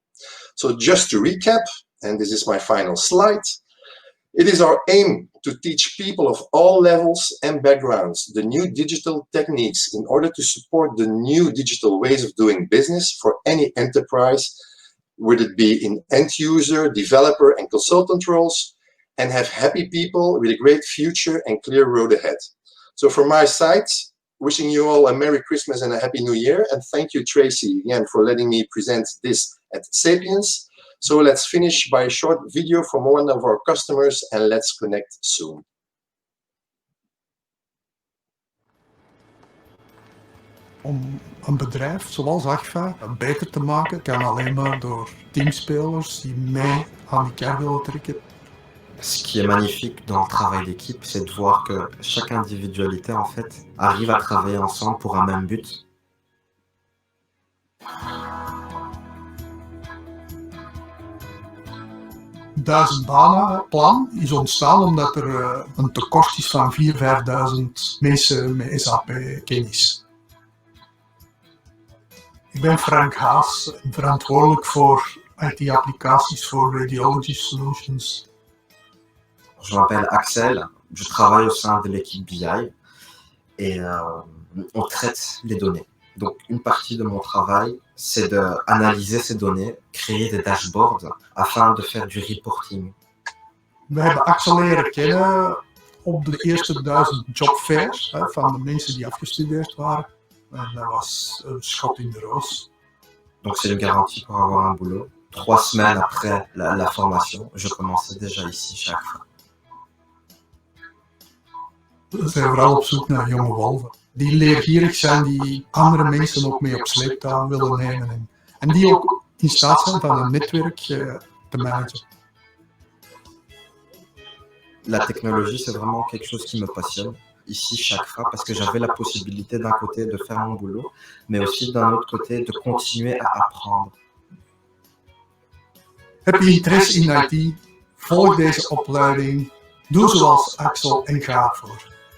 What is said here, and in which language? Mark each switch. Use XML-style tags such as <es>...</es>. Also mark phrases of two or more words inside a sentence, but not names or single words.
<en>So just to recap, and this is my final slide, it is our aim to teach people of all levels and backgrounds the new digital techniques in order to support the new digital ways of doing business for any enterprise, would it be in end user, developer, and consultant roles, and have happy people with a great future and clear road ahead. So from my side, wishing you all a Merry Christmas and a Happy New Year, and thank you, Tracy, again, for letting me present this at Sapiens. So let's finish by a short video from one of our customers, and let's connect soon.</en> <nl>Om een bedrijf zoals Agfa beter te maken kan alleen maar door teamspelers die mee aan die kar willen trekken.</nl> <fr>Ce qui est magnifique dans le travail d'équipe, c'est de voir que chaque individualité, en fait, arrive à travailler ensemble pour un même but.</fr> <nl>Duizend banenplan is ontstaan omdat er een tekort is van 4.000 à 5.000 mensen met SAP-kennis. Ik ben Frank Haas, verantwoordelijk voor IT-applicaties voor Radiology Solutions.</nl> <fr>Je m'appelle Axel, je travaille au sein de l'équipe BI et on traite les données. Donc une partie de mon travail, c'est d'analyser ces données, créer des dashboards afin de faire du reporting.</fr> <nl>We hebben Axel leren kennen op de eerste 1000 jobfairs van de mensen die afgestudeerd waren. En dat was een schot in de roos.</nl> <fr>Donc c'est une garantie pour avoir un boulot. 3 semaines après la formation, je commençais déjà ici chez Agfa.</fr> <nl>We zijn vooral op zoek naar jonge wolven. Die leergierig zijn, die andere mensen ook mee op sleeptouw willen nemen. En die ook in staat zijn van een netwerk te managen.</nl> <fr>La technologie, c'est vraiment quelque chose qui me passionne ici chez Agfa parce que j'avais la possibilité d'un côté de faire mon boulot, mais aussi d'un autre côté de continuer à apprendre.</fr> <nl>Heb je interesse in IT? Volg deze opleiding. Doe zoals Axel en ga ervoor.</nl>